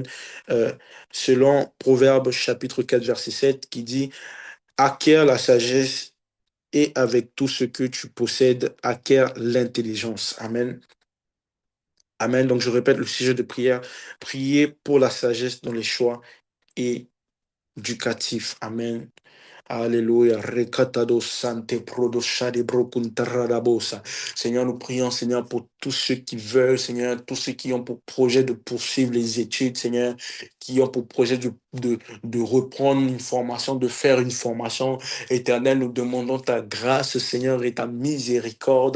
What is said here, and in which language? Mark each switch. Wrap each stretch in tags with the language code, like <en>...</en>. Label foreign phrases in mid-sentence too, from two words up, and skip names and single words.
<fr>Euh, Selon Proverbes chapitre 4, verset 7, qui dit, acquiert la sagesse et avec tout ce que tu possèdes, acquiert l'intelligence. Amen. Amen. Donc, je répète le sujet de prière. Prier pour la sagesse dans les choix éducatif. Amen. Alléluia. Recatado sante prodo shade brokuntaradabosa. Seigneur, nous prions, Seigneur, pour tous ceux qui veulent, Seigneur, tous ceux qui ont pour projet de poursuivre les études, Seigneur, qui ont pour projet de reprendre une formation, de faire une formation. Éternel, nous demandons ta grâce, Seigneur, et ta miséricorde.</fr>